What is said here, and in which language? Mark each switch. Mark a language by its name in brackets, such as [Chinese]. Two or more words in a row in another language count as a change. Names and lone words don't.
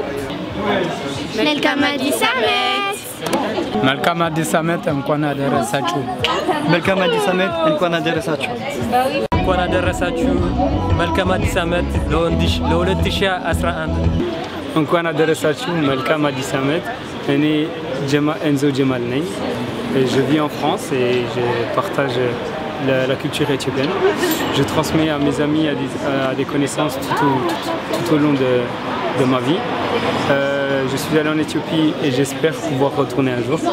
[Amharic] መልካም አዲስ ዓመት። መልካም አዲስ ዓመት እንኳን አደረሳችሁ። መልካም አዲስ ዓመት እንኳን አደረሳችሁ። እንኳን አደረሳችሁ። መልካም አዲስ ዓመት ለ2011 እንኳን አደረሳችሁ። መልካም አዲስ ዓመት። እኔ Enzo Djemal ነኝ. [French] Je vis en France et je partage la culture éthiopienne. Je transmets à mes amis, à des connaissances tout au long de ma vie. Je suis allé en Éthiopie et j'espère pouvoir retourner un jour.